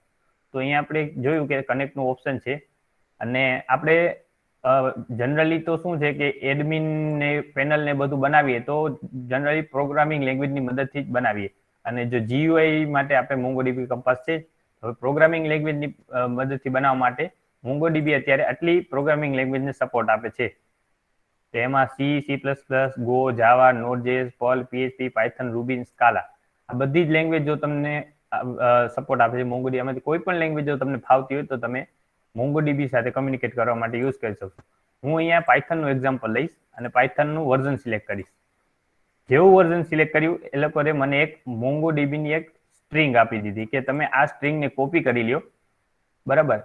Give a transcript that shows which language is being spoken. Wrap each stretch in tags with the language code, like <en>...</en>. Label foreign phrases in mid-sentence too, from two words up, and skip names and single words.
<gu>તો અહીંયા આપણે જોયું કે કનેક્ટ નું ઓપ્શન છે, અને આપણે જનરલી તો શું છે કે એડમિન ને પેનલ ને બધું બનાવીએ તો જનરલી</gu> <en>programming languageની</en> <gu>મદદથી જ બનાવીએ, અને જો GUI માટે આપણે MongoDB Compass છે. હવે</gu> <en>programming languageની</en> <gu>મદદથી બનાવવા માટે MongoDB અત્યારે આટલી</gu> <en>programming languageને support</en> <gu>આપે છે. તો એમાં C, C++, Go, Java, Node.js, Perl, PHP, Python, Ruby, Scala આ બધી જ લેંગ્વેજ જો તમને સપોર્ટ આપે છે MongoDB. આમાંથી કોઈ પણ લેંગ્વેજ જો તમને ફાવતી હોય તો તમે MongoDB સાથે કમ્યુનિકેટ કરવા માટે યુઝ કરી શકશો. હું અહીંયા Python નું એક્ઝામ્પલ લઈશ અને Python નું</gu> <en>version select</en> <gu>કરીશ. જેવું</gu> <en>version select</en> <gu>કર્યું એ લોકોએ મને એક MongoDB ની એક સ્ટ્રિંગ આપી દીધી કે તમે આ સ્ટ્રિંગને કોપી કરી લ્યો, બરાબર.</gu>